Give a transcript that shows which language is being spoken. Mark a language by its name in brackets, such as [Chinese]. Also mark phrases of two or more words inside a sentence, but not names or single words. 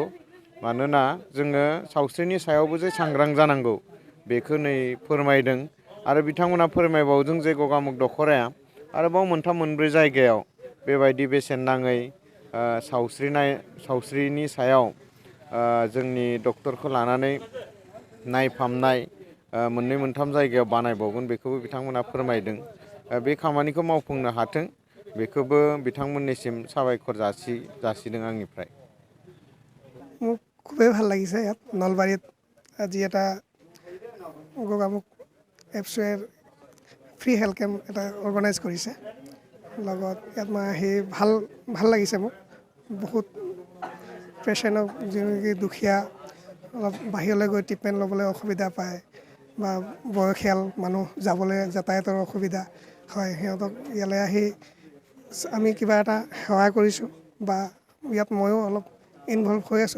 [Bodo] मानोना जोङो सावस्रिनि सायावबो जे सांग्रां जानांगौ बेखौ नै फोरमायदों आरो बिथांमोना फोरमायबावदों जे गगामुग दख'राया आरोबाव मोनथाम मोनब्रै जायगायाव बेबायदि बेसेन नाङै सावस्रिनि सायाव जोंनि डक्टरखौ लानानै नायफामनाय मोननै मोनथाम जायगायाव बानायबावगोन बेखौबो बिथांमोना फोरमायदों। बे खामानिखौ मावफुंनो हाथों बेखौबो बिथांमोननिसिम साबायखर जासिदों आंनिफ्राय। [Assamese] মোক খুবেই ভাল লাগিছে ইয়াত নলবাৰীত আজি এটা গগামুখ এপছুৱে [English] free health camp [Assamese] এটা অৰ্গেনাইজ কৰিছে। লগত ইয়াত মই আহি ভাল লাগিছে মোক। বহুত পেচেণ্টক যেনেকৈ দুখীয়া অলপ বাহিৰলৈ গৈ ট্ৰিটমেণ্ট ল'বলৈ অসুবিধা পায় বা বয়সীয়াল মানুহ যাবলৈ যাতায়াতৰ অসুবিধা হয়, সিহঁতক ইয়ালৈ আহি আমি কিবা এটা সেৱা কৰিছোঁ বা ইয়াত ময়ো অলপ ইনভলভ হৈ আছোঁ।